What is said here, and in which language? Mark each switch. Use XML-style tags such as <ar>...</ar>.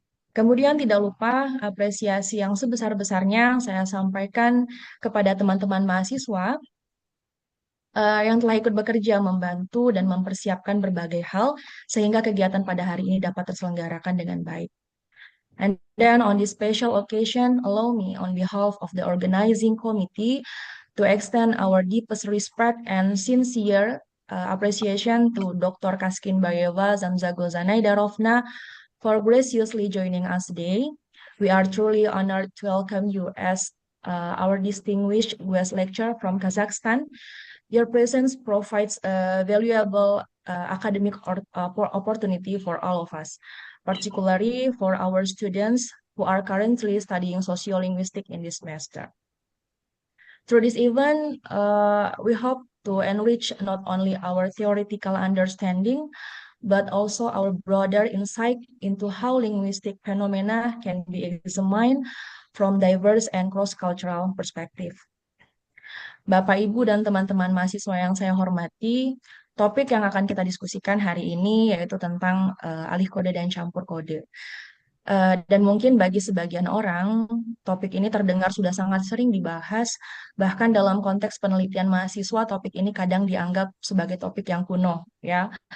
<id>Kemudian tidak lupa apresiasi yang sebesar-besarnya saya sampaikan kepada teman-teman mahasiswa yang telah ikut bekerja membantu dan mempersiapkan berbagai hal sehingga kegiatan pada hari ini dapat terselenggarakan dengan baik.</id> <en>And then on this special occasion, allow me on behalf of the organizing committee to extend our deepest respect and sincere appreciation to Dr. Kaskin Bayeva Zamzago Zanaidarovna for graciously joining us today. We are truly honored to welcome you as our distinguished guest lecturer from Kazakhstan. Your presence provides a valuable academic opportunity for all of us, particularly for our students who are currently studying sociolinguistics in this semester. Through this event, we hope to enrich not only our theoretical understanding, but also our broader insight into how linguistic phenomena can be examined from diverse and cross-cultural perspective.</en> <id>Bapak, Ibu, dan teman-teman mahasiswa yang saya hormati, topik yang akan kita diskusikan hari ini yaitu tentang alih kode dan campur kode. Dan mungkin bagi sebagian orang, topik ini terdengar sudah sangat sering dibahas, bahkan dalam konteks penelitian mahasiswa, topik ini kadang dianggap sebagai topik yang kuno, ya.</id>